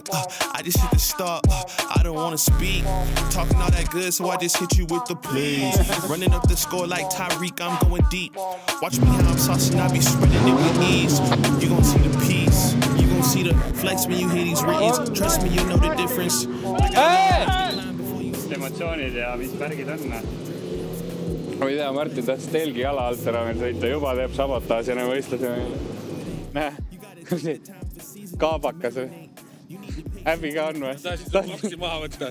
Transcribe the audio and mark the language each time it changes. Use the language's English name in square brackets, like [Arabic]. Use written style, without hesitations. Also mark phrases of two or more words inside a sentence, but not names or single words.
[English] I just hit the stop. I don't wanna speak. Talking all that good, so I just hit you with the please. Running up the score like Tyreek, I'm going deep. Watch me how I'm saucing, I be spreading it with ease. You gon' see the peace. You gon' see the flex when you hear these writtens. Trust me, you know the difference. [Estonian] Emotsioonid ja mis märgid on? Ma ei tea, Martin tahtis telgi jala alt ära meil sõita. Juba teeb sabotaasi ja võistluse meile. Näe, kaabakas või? Häbi ka on või? Tahtsid maksi maha võtta?